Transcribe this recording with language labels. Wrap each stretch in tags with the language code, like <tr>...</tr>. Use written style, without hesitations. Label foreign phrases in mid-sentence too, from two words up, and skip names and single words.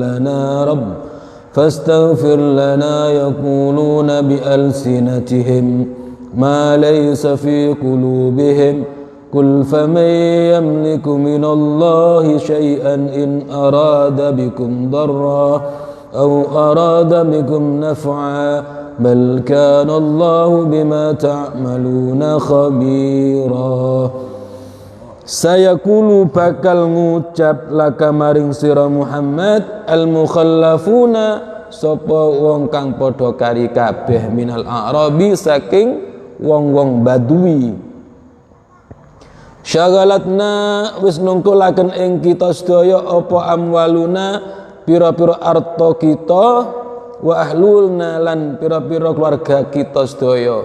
<ar>لنا يقولون بألسنتهم ما ليس في قلوبهم قل فمن يملك من الله شيئا إن أراد بكم ضرا أو أراد بكم نفعا بل كان الله بما تعملون خبيرا.</ar> <jv>Sayaqulu bakal ngucap laka maring sira Muhammad</jv> <ar>المخلفون</ar> <jv>sapa wong kang padha kari kabeh</jv> <ar>من الأعراب</ar> <jv>saking wong-wong badui. Syagalatna wis nungkulaken ing kita sedaya apa amwaluna pira-pira arta kita</jv> <ar>وأهلونا</ar> <jv>lan pira-pira keluarga kita sedaya.</jv>